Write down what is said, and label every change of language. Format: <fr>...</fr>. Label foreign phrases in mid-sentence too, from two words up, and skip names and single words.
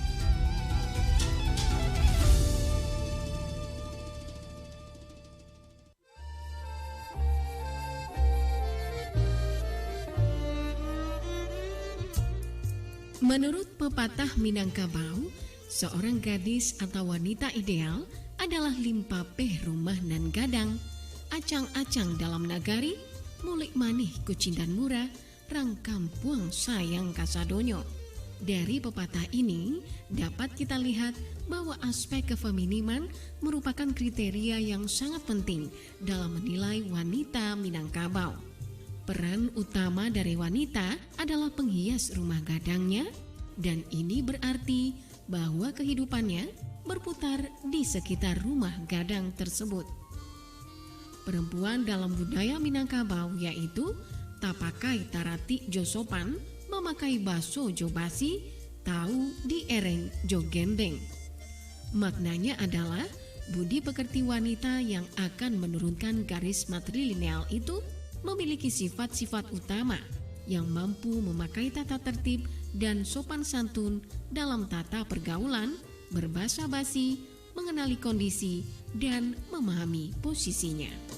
<id>Menurut pepatah Minangkabau, seorang gadis atau wanita ideal adalah</id> <min>limpapeh rumah nan gadang, acang-acang dalam nagari, mulik manih kucindan murah, rangkampuang sayang kasadonyo.</min> <id>Dari pepatah ini dapat kita lihat bahwa aspek kefeminiman merupakan kriteria yang sangat penting dalam menilai wanita Minangkabau. Peran utama dari wanita adalah penghias rumah gadangnya, dan ini berarti bahwa kehidupannya berputar di sekitar rumah gadang tersebut. Perempuan dalam budaya Minangkabau yaitu</id> <min>tapakai tarati jo sopan, memakai baso jo basi, tahu di ereng jo gendeng.</min> <id>Maknanya adalah budi pekerti wanita yang akan menurunkan garis matrilineal itu memiliki sifat-sifat utama yang mampu memakai tata tertib dan sopan santun dalam tata pergaulan, berbahasa basi, mengenali kondisi, dan memahami posisinya.</id>